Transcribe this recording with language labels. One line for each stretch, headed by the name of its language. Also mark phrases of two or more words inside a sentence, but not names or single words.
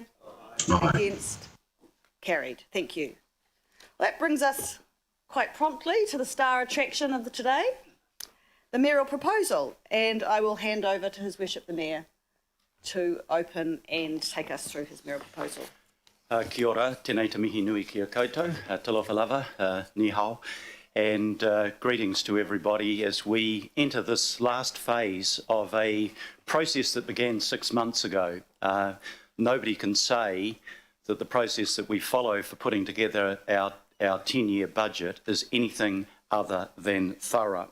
English: Aye. Against? Carried. Thank you. Well, that brings us quite promptly to the star attraction of the today, the mayoral proposal, and I will hand over to His Worship the Mayor to open and take us through his mayoral proposal.
Māori: Kia ora, tēnei te mihi nui kia koutou,
Samoan: talofa lava,
Chinese: 你好,
English: and greetings to everybody as we enter this last phase of a process that began 6 months ago. Nobody can say that the process that we follow for putting together our 10-year budget is anything other than thorough.